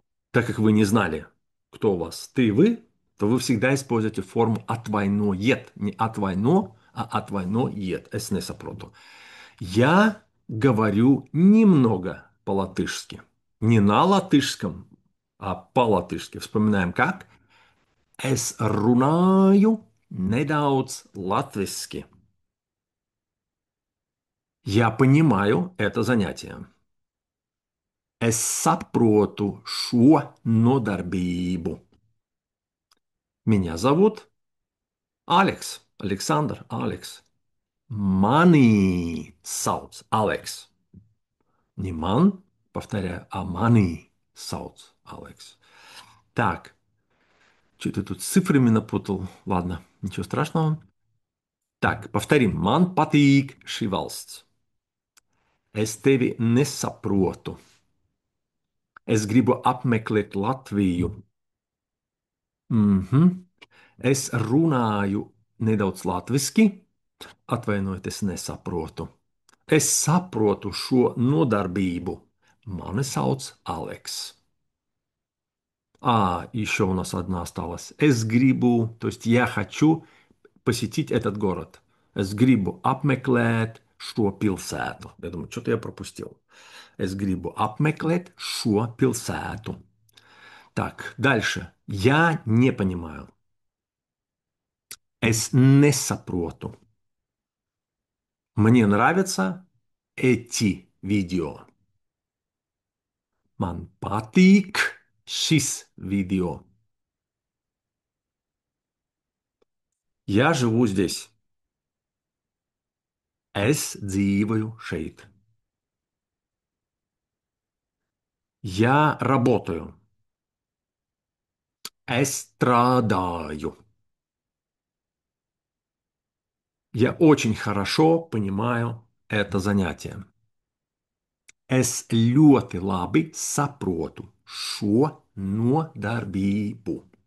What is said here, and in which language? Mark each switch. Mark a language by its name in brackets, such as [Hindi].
[Russian] Так как вы не знали, кто у вас, ты и вы, то вы всегда используете форму atvainojiet. Не atvaino, а atvainojiet. [Latvian] Es nesaprotu. [Russian] Я говорю немного по-латышски. Не на латышском, а по-латышски. Вспоминаем как? [Latvian] Es runāju nedaudz latviski. [Russian] Я понимаю это занятие. [Latvian] Es saprotu šo nodarbību. [Russian] Меня зовут Алекс. Александр, Алекс. [Latvian] Mani sauc Алекс. [Russian] Не ман, повторяю, а [Latvian] mani sauc [Russian] Алекс. Так, что-то тут с цифрами напутал. Ладно, ничего страшного. Так, повторим. [Latvian] Man patīk šī valsts. Es tevi nesaprotu. Es gribu apmeklēt Latviju. Mhm. Es runāju nedaudz latviski. Atvainojiet, es nesaprotu. Es saprotu šo nodarbību. Mani sauc Алекс. [Russian] А, еще у нас одна осталась. [Latvian] Es gribu, [Russian] то есть я хочу посетить этот город. [Latvian] Es gribu apmeklēt šo pilsētu. [Russian] Я думаю, что-то я пропустил. [Latvian] Es gribu apmeklēt šo pilsētu. [Russian] Так, дальше. Я не понимаю. [Latvian] Es nesaprotu. [Russian] Мне нравятся эти видео. [Latvian] Man patīk šis видео. [Russian] Я живу здесь. [Latvian] Es dzīvoju šeit. [Russian] Я работаю. [Latvian] Es strādāju. [Russian] Я очень хорошо понимаю это занятие. [Latvian] Es ļoti labi saprotu šo nodarbību.